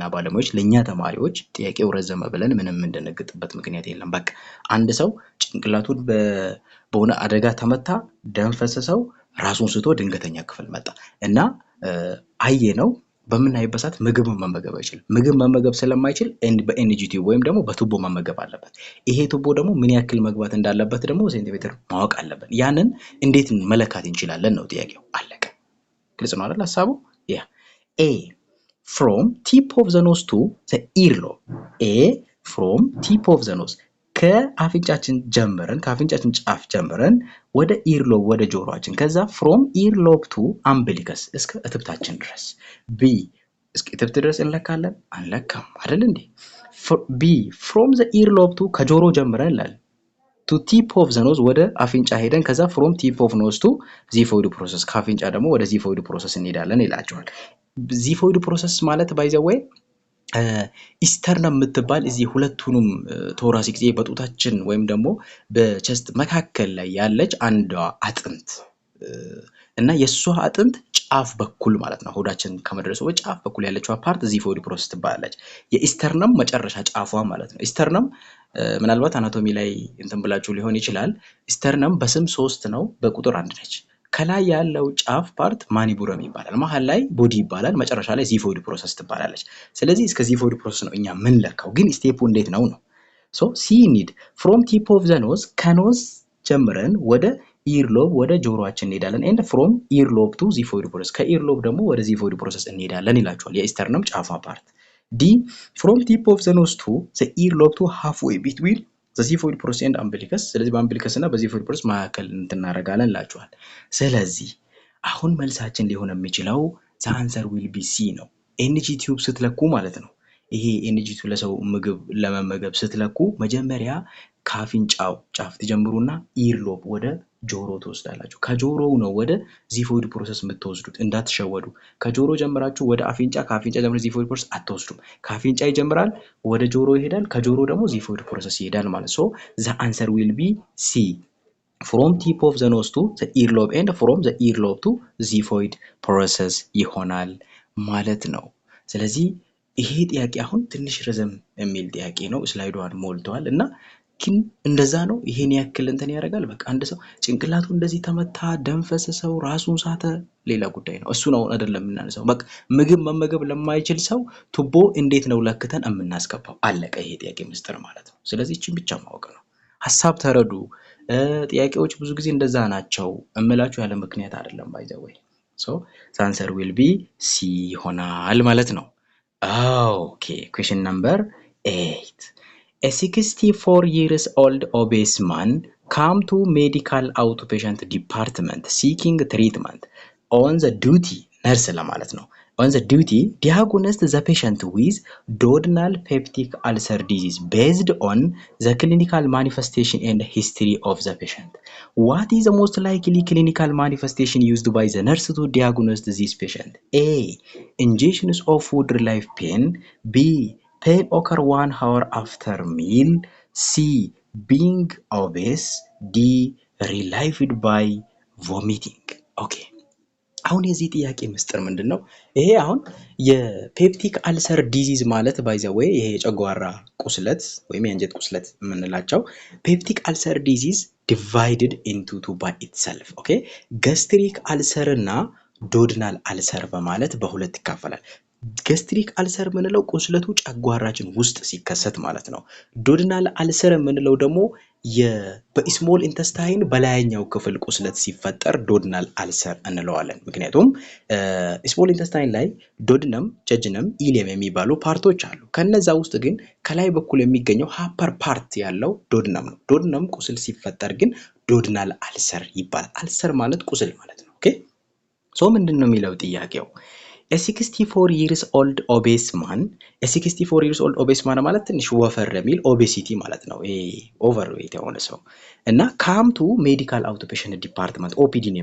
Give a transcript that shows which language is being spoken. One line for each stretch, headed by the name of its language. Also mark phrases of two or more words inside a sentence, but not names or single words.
Amharic: ባለሙያዎች ለኛ ተማሪዎች ጥያቄው ረዘመ ብለን ምንም እንደነግጥበት ምክንያት የለም በቃ አንድ ሰው ጭንቅላቱን በሆነ አደጋ ተመታ ደም ፈሰሰው ራሱን ስቶ ድንገተኛ ክፍል መጣ እና አየነው በመናይበት ሰዓት ምግብ መመገብ አይችልም ምግብ መመገብ ስለማይችል በኤንጂ ቲዩብ ወይም ደግሞ በቱቦ መመገብ አለበት ይሄ ቱቦ ደግሞ ምን ያክል መግባት እንዳለበት ደግሞ ሴንቲሜትር ማወቅ አለበት ያንን እንዴት መለካት እንችላለን ነው ጥያቄው አለቀ ግልጽ ነው አይደል ሐሳቡ ያ
English: A from tip of the nose to the earlobe A from tip of the nose
Amharic: ከአፍንጫችን ጀምረን ከአፍንጫችን ጫፍ ጀምረን ወደ earlobe ወደ ጆሮአችን ከዛ
English: from earlobe to umbilicus
Amharic: እስከ እትብታችን ድረስ B እስከ እትብት ድረስ እንለካለን አንለካም አይደል እንዴ B
English: from the earlobe to
Amharic: ከጆሮ ጀምረን ላል
English: to tip of the nose
Amharic: ወደ አፍንጫ ሄደን ከዛ
English: from tip of nose to xiphoid process
Amharic: ከአፍንጫ ደግሞ ወደ
English: xiphoid process
Amharic: እንሄዳለን ይላቸዋል
English: xiphoid process
Amharic: ማለት
English: by the way
Amharic: ኢስተርነም የምትባል እዚህ ሁለቱንም ቶራሲክ ዜ በጡታችን ወይም ደግሞ በቸስት መካከል ላይ ያለች አንዷ አጥንት እና የሷ አጥንት ጫፍ በኩል ማለት ነው ሆዳችን ከመድረሱ በጫፍ በኩል ያለችው ፓርት
English: xiphoid process
Amharic: ትባላለች የኢስተርነም መጨረሻ ጫፏ ማለት ነው ኢስተርነም ምናልባት አናቶሚ ላይ እንትን ብላችሁ ሊሆን ይችላል ኢስተርነም በስም 3 ነው በቁጥር 1 ነች ከላይ ያለው ጫፍ ፓርት ማኒቡረም ይባላል መሃል ላይ ቦዲ ይባላል መጨረሻ ላይ
English: xiphoid process
Amharic: ትባላለች ስለዚህ እስከ
English: xiphoid process
Amharic: ነው እኛ ምን ለካው ግን ስቴፑ እንዴት ነው
English: so C need from tip of the nose
Amharic: ከኖዝ ጀምረን ወደ earlobe ወደ ጆሮአችን እንሄዳለን
English: and from earlobe to xiphoid process
Amharic: ከearlobe ደግሞ ወደ
English: xiphoid process
Amharic: እንሄዳለን ይላችኋል የኢስተርነም ጫፏ ፓርት
English: D from tip of the nose to the earlobe to halfway between the xiphoid process and umbilicus
Amharic: ስለዚህ በአምቢሊከስ እና በ
English: xiphoid process
Amharic: መካከል እንትናረጋለን ላችኋል ስለዚህ አሁን መልሳችን ሊሆን የሚችለው
English: the answer will be C
Amharic: ነው NG ቲዩብ ስትለኩ ማለት ነው ይሄ NG ቲዩብ ለሰው ምግብ ለመመገብ ስትለኩ መጀመሪያ ካፍንጫው ጫፍ ትጀምሩና ኢርሎብ ወደ ጆሮ ትወስዳላችሁ ከጆሮው ነው ወደ
English: xiphoid process
Amharic: የምትወስዱት እንዳትሸወዱ ከጆሮ ጀምራችሁ ወደ አፍንጫ ካፍንጫ ጀምራችሁ
English: xiphoid process
Amharic: አትወስዱም ካፍንጫ ይጀምራል ወደ ጆሮ ይሄዳል ከጆሮ
English: ደግሞ xiphoid process
Amharic: ይሄዳል ማለት
English: so the answer will be C from tip of the nose to the earlobe and from the earlobe to xiphoid process
Amharic: ይሆናል ማለት ነው ስለዚህ ይሄ ጥያቄ አሁን ትንሽ ረዘም የሚል ጥያቄ ነው ስላይዱን ሞልቷል እና ግን እንደዛ ነው ይሄን ያክል እንትን ያደርጋል በቃ አንድ ሰው ጭንቅላቱ እንደዚህ ተመታ ደም ፈሰሰው ራሱን ሳተ ሌላ ጉዳይ ነው እሱ ነው አይደለም እናንሰው በቃ ምግብ መመገብ ለማይችል ሰው ቱቦ እንዴት ነው ለክተን እናስገባው አለቀ ይሄ ጥያቄ ምስጥር ማለት ነው ስለዚህ እቺን ብቻ ማወቅ ነው ሐሳብ ተረዱ ጥያቄዎች ብዙ ጊዜ እንደዛ ናቸው እምላችሁ ያለ ምክንያት አይደለም
English: by the way so the answer will be C
Amharic: ይሆናል ማለት ነው
English: okay question number 8 A 64 years old obese man came to medical outpatient department seeking treatment on the duty nurse
Amharic: ለማለት ነው
English: on the duty diagnosed the patient with duodenal peptic ulcer disease based on the clinical manifestation and history of the patient what is the most likely clinical manifestation used by the nurse to diagnose this patient A injections of food relief pain B pain occur 1 hour after meal C being obese D relieved by vomiting okay
Amharic: አሁን የዚህ ጥያቄ ምስጥር ምንድነው ይሄ አሁን የፔፕቲክ አልሰር ዲዚዝ ማለት
English: by the way
Amharic: ይሄ የጨጓራ ቁስለት ወይም የአንጀት ቁስለት የምንላቸው
English: peptic ulcer disease divided into two by itself okay gastric ulcer
Amharic: እና
English: duodenal ulcer
Amharic: በማለት በሁለት ይከፈላል
English: gastric ulcer
Amharic: ምንለው ቁስለቱ ጨጓራችን ውስጥ ሲከሰት ማለት ነው
English: duodenal ulcer
Amharic: ምንለው ደግሞ በስሞል ኢንተስታይን በላይኛው ክፍል ቁስለት ሲፈጠር duodenal ulcer እንለዋለን ምክንያቱም
English: small intestine
Amharic: ላይ
English: duodenum jejunum ileum
Amharic: የሚባሉ ፓርቶች አሉ ከነዛ ውስጥ ግን ከላይ በኩል የሚገኘው
English: upper part
Amharic: ያለው duodenum ነው duodenum ቁስል ሲፈጠር ግን
English: duodenal ulcer
Amharic: ይባላል ulcer ማለት ቁስል ማለት ነው
English: okay so
Amharic: ምንድነው የሚለው ጥያቄው
English: A 64 years old obese man a 64 years old obese man
Amharic: ማለት ትንሽ ወፈር የሚል obesity ማለት ነው overweight የሆነ ሰው እና
English: come to medical outpatient department OPD
Amharic: ነው